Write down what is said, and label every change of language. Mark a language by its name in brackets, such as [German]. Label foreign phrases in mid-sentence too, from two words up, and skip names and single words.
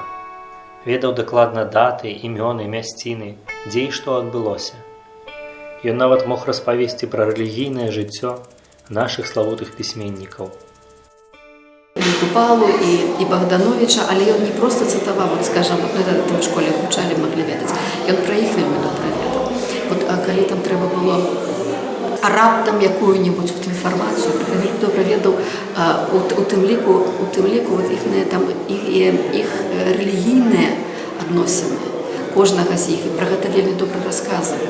[Belarusian] Ведаў дакладна даты, імёны, мясціны, дзе і што адбылося. Ён нават мог распавесці пра рэлігійнае жыццё нашых славутых пісьменнікаў. И Купалу, и Богдановича, але ён не просто цытаваў, [Russian] вот, скажем, вот, это в школе [Belarusian] вывучалі, маглі ведаць. Ён пра іх вельмі добра ведаў. Вот, а калі там трэба было раптам якую-небудзь інфармацыю, добра ведаў, у тым ліку вот, іх рэлігійныя адносіны кожнага з іх, і пра гэта вельмі добра расказваў.